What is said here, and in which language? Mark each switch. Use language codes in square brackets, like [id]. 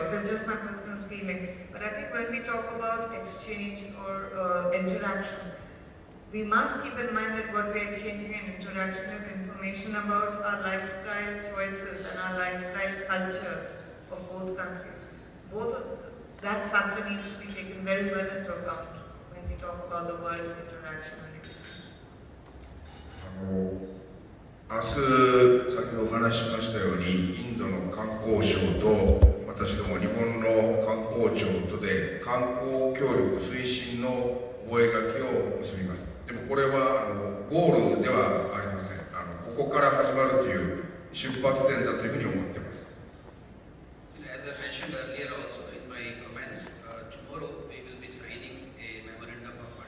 [en] It is just my personal feeling. But I think when we talk about exchange or interaction, we must keep in mind that what we're exchanging in interaction is information about our lifestyle choices and our lifestyle culture of both countries. Both of that factor needs to be taken very well into account when we talk about the word interaction and exchange. [ja] 明日、先ほどお話ししましたように、インドの観光省と私ども日本の観光庁とで観光協力推進の覚書を結びます。でもこれはゴールではありません。ここから始まるという出発点だというふうに思っています。 [en] As I mentioned earlier also in my comments, tomorrow we will be signing a memorandum of